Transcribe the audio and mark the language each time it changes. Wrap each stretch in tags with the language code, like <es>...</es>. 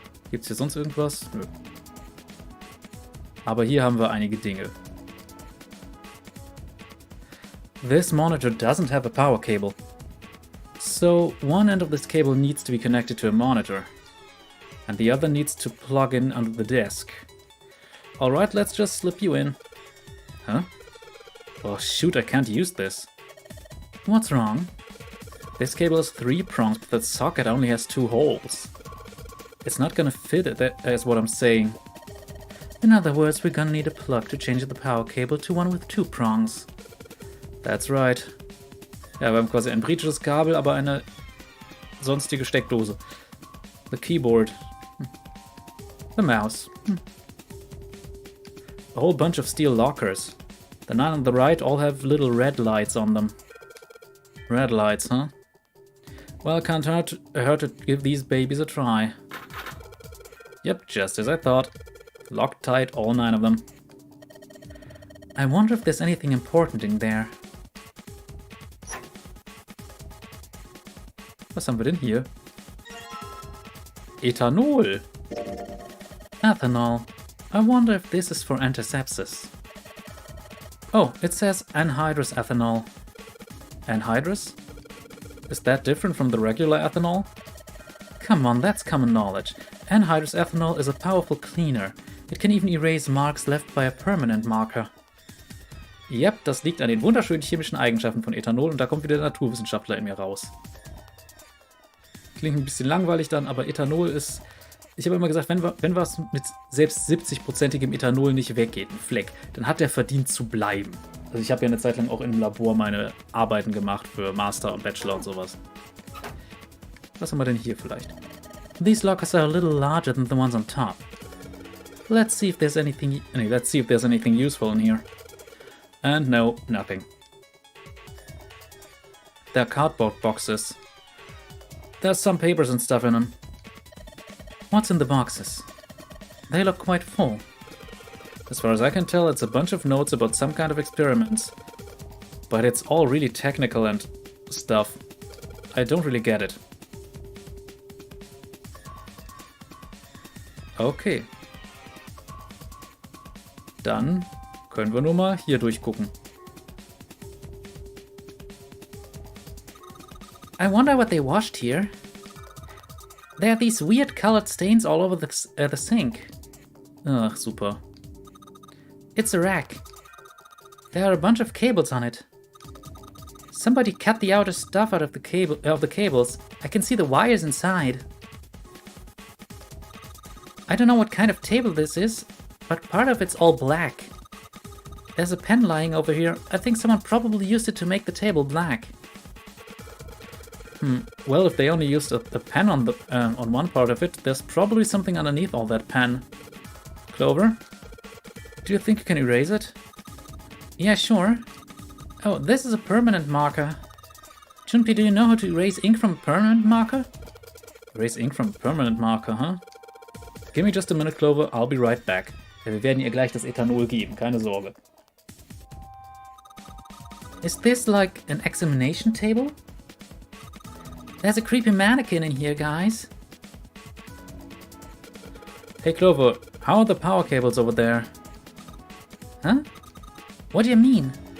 <de>Gibt's hier sonst irgendwas? Nö. Aber hier haben wir einige Dinge.</de> <en>This monitor doesn't have a power cable. So one end of this cable needs to be connected to a monitor. And the other needs to plug in under the desk. Alright, let's just slip you in. Huh? Oh shoot, I can't use this. What's wrong? This cable has 3 prongs, but the socket only has 2 holes. It's not gonna fit it, that is what I'm saying. In other words, we're gonna need a plug to change the power cable to one with 2 prongs. That's right.</en> <de>Ja, wir haben quasi ein britisches Kabel, aber eine sonstige Steckdose.</de> <en>The keyboard. The mouse. A whole bunch of steel lockers. The 9 on the right all have little red lights on them. Red lights, huh? Well, can't hurt to give these babies a try. Yep, just as I thought. Locked tight, all 9 of them. I wonder if there's anything important in there.</en> <de>Was haben wir denn hier? Ethanol. Ethanol.</de> <en>I wonder if this is for antisepsis. Oh, it says anhydrous ethanol. Anhydrous? Is that different from the regular ethanol? Come on, that's common knowledge. Anhydrous ethanol is a powerful cleaner. It can even erase marks left by a permanent marker.</en> <de>Yep, das liegt an den wunderschönen chemischen Eigenschaften von Ethanol und da kommt wieder der Naturwissenschaftler in mir raus. Klingt ein bisschen langweilig dann, aber Ethanol ist... Ich habe immer gesagt, wenn was mit selbst 70%igem Ethanol nicht weggeht, ein Fleck, dann hat der verdient zu bleiben. Also ich habe ja eine Zeit lang auch im Labor meine Arbeiten gemacht für Master und Bachelor und sowas. Was haben wir denn hier vielleicht?</de> <en>These lockers are a little larger than the ones on top. Let's see if there's anything useful in here. And no, nothing. They're cardboard boxes. There's some papers and stuff in them. What's in the boxes? They look quite full. As far as I can tell, it's a bunch of notes about some kind of experiments. But it's all really technical and stuff. I don't really get it. Okay.</en> <de>Dann können wir nur mal hier durchgucken.</de> <en>I wonder what they washed here. There are these weird colored stains all over the sink. Ugh, super. It's a rack. There are a bunch of cables on it. Somebody cut the outer stuff out of the cables. I can see the wires inside. I don't know what kind of table this is, but part of it's all black. There's a pen lying over here. I think someone probably used it to make the table black. Well, if they only used a pen on one part of it, there's probably something underneath all that pen. Clover? Do you think you can erase it? Yeah, sure. Oh, this is a permanent marker. Junpei, do you know how to erase ink from a permanent marker? Erase ink from a permanent marker, huh? Give me just a minute, Clover. I'll be right back.</en> <de>Ja, wir werden ihr gleich das Ethanol geben, keine Sorge.</de> <en>Is this like an examination table? There's a creepy mannequin in here, guys. Hey Clover, how are the power cables over there? Huh? What do you mean?</en>